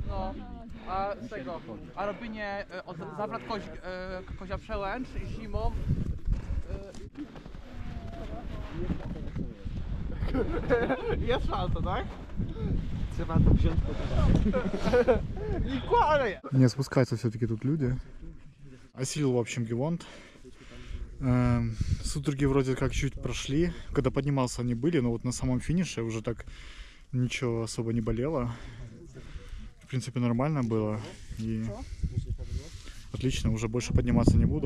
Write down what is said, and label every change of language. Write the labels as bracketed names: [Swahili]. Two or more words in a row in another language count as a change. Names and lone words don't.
[Polish] No, a z tego, a robienie zawrat Kozia Przełęcz zimą. Jest szansa, tak? Trzeba to wziąć pod uwagę. I kłamie! [Russian] Не спускаются все-таки тут люди. Осилил, в общем, Гевонт. Судороги вроде как чуть прошли. Когда поднимался, они были, но вот на самом финише уже так ничего особо не болело. В принципе, нормально было. И отлично, уже больше подниматься не буду.